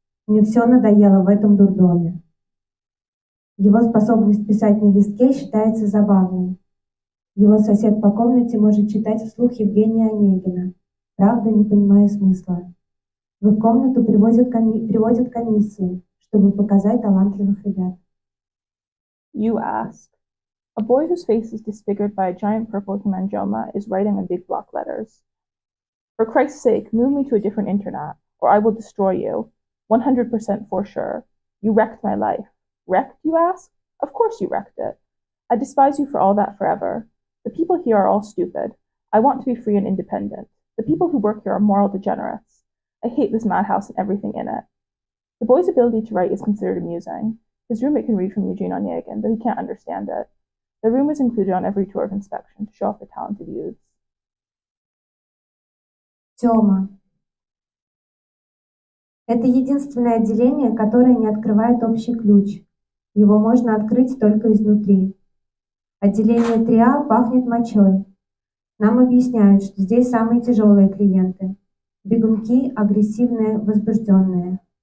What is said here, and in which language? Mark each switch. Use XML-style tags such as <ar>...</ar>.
<ru>Мне все надоело в этом дурдоме. Его способность писать на листке считается забавной. Его сосед по комнате может читать вслух Евгения Онегина. правда не понимая смысла. В их комнату приводят комиссии, чтобы показать талантливых ребят.</ru> <en>You ask. A boy whose face is disfigured by a giant purple hemangioma is writing in big block letters. For Christ's sake, move me to a different internat, or I will destroy you. 100% for sure. You wrecked my life. Wrecked, you ask? Of course you wrecked it. I despise you for all that forever. The people here are all stupid. I want to be free and independent. The people who work here are moral degenerates. I hate this madhouse and everything in it. The boy's ability to write is considered amusing. His roommate can read from Eugene Onegin, but he can't understand it. The room is included on every tour of inspection to show off the talented youths.</en> <ru>Тёма. Это единственное отделение, которое не открывает общий ключ. Его можно открыть только изнутри. Отделение 3А пахнет мочой. Нам объясняют, что здесь самые тяжелые клиенты. Бегунки, агрессивные, возбужденные.</ru>